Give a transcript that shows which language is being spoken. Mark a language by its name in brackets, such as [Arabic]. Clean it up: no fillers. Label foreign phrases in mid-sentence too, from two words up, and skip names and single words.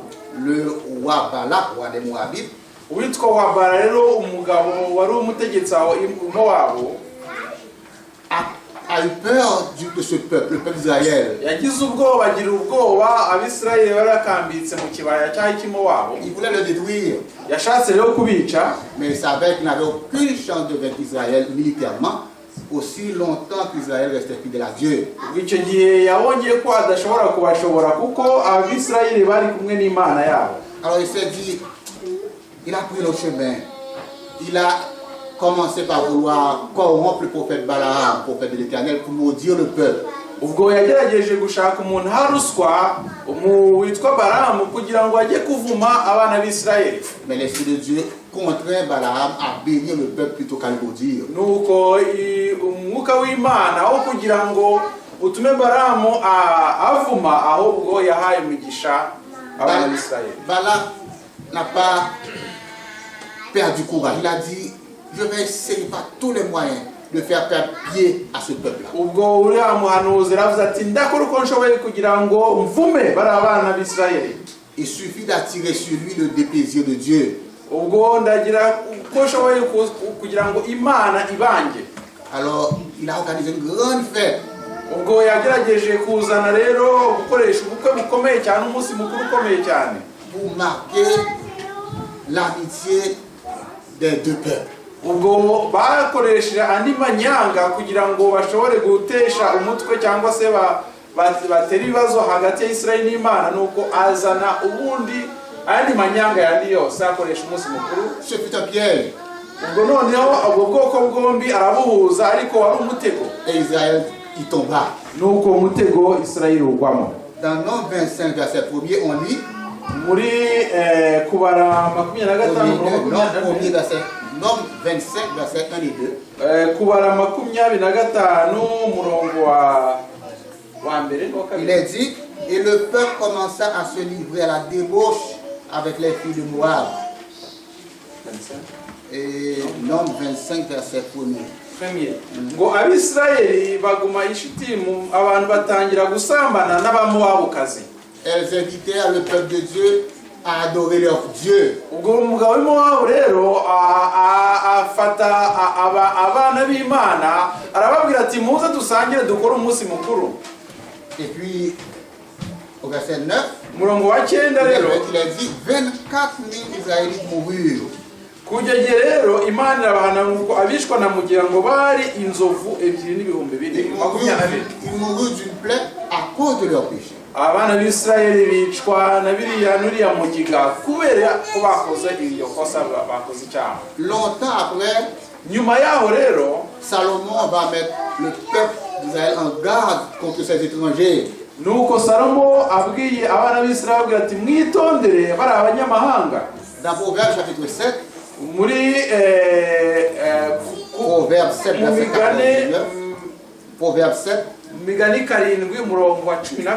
[French] Le roi Balak, roi des Moabites, [Kinyarwanda] Uwitwa Wabara rero umugabo wari umutegetsi aho i Moabu [French] a eu peur de ce peuple, le peuple d'Israël. [Kinyarwanda] yagize ubwoba, agira ubwoba Abisirayeli bari bakambitse mu kibaya cy'i Moabu. [French] Il voulait le détruire, [Kinyarwanda] Yashatse rero kubica, [French] mais il savait qu'il n'avait aucune chance de vaincre Israël militairement, aussi longtemps qu'Israël restait fidèle à Dieu. [Kinyarwanda] icyo gihe yabonye ko adashobora kubashobora kuko Abisirayeli bari kumwe n'Imana yabo. [French] Alors il s'est dit, il a pris le chemin. Il a commencé par vouloir corrompre le prophète Balaam, le prophète de l'Éternel, pour maudire le peuple. [Kinyarwanda] Ubwo yagerageje gushaka umuntu haruswa witwa Balamu kugira ngo ajye kuvuma abana b'Isirayeli. [French] Mais l'Esprit de Dieu contraint Balaam à bénir le peuple plutôt qu'à le maudire. [Kinyarwanda] Nuko umwuka w'Imana aho kugira ngo utume Balamu avuma, ahubwo yahaye imigisha abana b'Isirayeli. [French] Balaam n'a pas perdu courage. Il a dit, je vais essayer par tous les moyens de faire perdre pied à ce peuple-là. [Kinyarwanda] Ubwo uriya muhanuzi aravuze ati ndakora uko nshoboye kugira ngo mvume bari abana b'Isirayeli. [French] Il suffit d'attirer sur lui le déplaisir de Dieu. [Kinyarwanda] Ubwo ndagira uko nshoboye kugira ngo Imana ibange. [French] Alors, il a organisé une grande fête [Kinyarwanda] Ubwo yagerageje kuzana rero gukoresha ubukwe bukomeye cyane, umunsi mukuru ukomeye cyane, [French] pour marquer l'amitié des deux peuples. [Kinyarwanda] ubwo bakoresheje andi manyanga kugira ngo bashobore gutesha umutwe cyangwa se batera ibibazo hagati ya Isirayeli n'Imana. Nuko azana ubundi andi manyanga yandi yose akoresha umunsi mukuru. [French] Ce fut un piège. [Kinyarwanda] Ubwo noneho ubwo bwoko bwombi arabuhuza, ariko wari umutego. [French] Et Israël y tomba. [Kinyarwanda] Nuko umutego Isirayeli ugwamo. [French] Dans Nombre 25, verset 1er, on lit. [Kinyarwanda] Muri kubara 25 [French] Nombre 25, verset 1 et 2. [Kinyarwanda] Kubara 25 umurongo wa mbere n'uwa kabiri. [French] Il est dit, et le peuple commença à se livrer à la débauche avec les filles de Moab. Et Nombre 25, verset 1er. [Kinyarwanda] Ngo Abisirayeli baguma i Shitimu, abantu batangira gusambana n'abamowabukazi. [French] Elles invitèrent le peuple de Dieu à adorer leur Dieu. [Kinyarwanda] Ubwo umugabo w'Imowabu rero afata abana b'Imana arababwira ati muze dusangire dukore umunsi mukuru. [French] Et puis, au verset 9, [Kinyarwanda] Umurongo wa 9 rero [French] il a dit 24 000 Israélites moururent. [Kinyarwanda] Kujya gihe rero Imana irabahana nuko abishwa na mugira ngo bari inzovu 2,2 [French] Ils moururent d'une plaie à cause de leur péché. [Kinyarwanda] abana b'Isirayeli bicwa na nuriya mugiga kubera ko bakoze iyo kosa bakoze icyaha. [French] Longtemps après, [Kinyarwanda] Nyuma yaho rero [French] Salomon va mettre le peuple d'Israël en garde contre ces étrangers. [Kinyarwanda] nuko Salomo abwiye abana b'Isirayeli abwira ati mwitondere bari abanyamahanga. [French] Dans Proverbe chapitre 7, [Kinyarwanda] Muri [French] Proverbe 7, verset 14, Proverbe 7, [Kinyarwanda] Migani 7 umurongo wa 14